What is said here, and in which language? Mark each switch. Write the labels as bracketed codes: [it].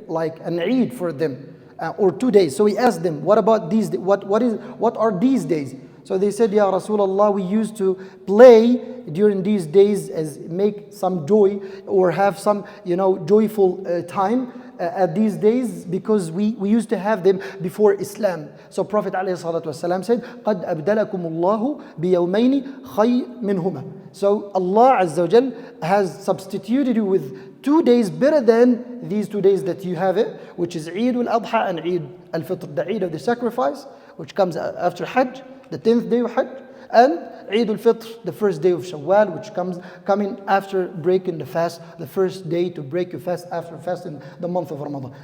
[en] like an Eid for them, or 2 days. So he asked them, what about these? What are these days? So they said, Ya Rasulullah, we used to play during these days as make some joy or have some, joyful time at these days, because we used to have them before Islam. So Prophet ﷺ said, [ar] قَدْ أَبْدَلَكُمُ اللَّهُ بِيَوْمَيْنِ خَيْرٍ مِنْهُمَا. [en] So Allah Azza wa Jal has substituted you with 2 days better than these 2 days that you have it, which is Eid al-Adha and Eid al-Fitr, the Eid of the sacrifice, which comes after Hajj, the 10th day of Hajj, and Eid al-Fitr, the first day of Shawwal, which coming after breaking the fast, the first day to break your fast after fasting the month of Ramadan.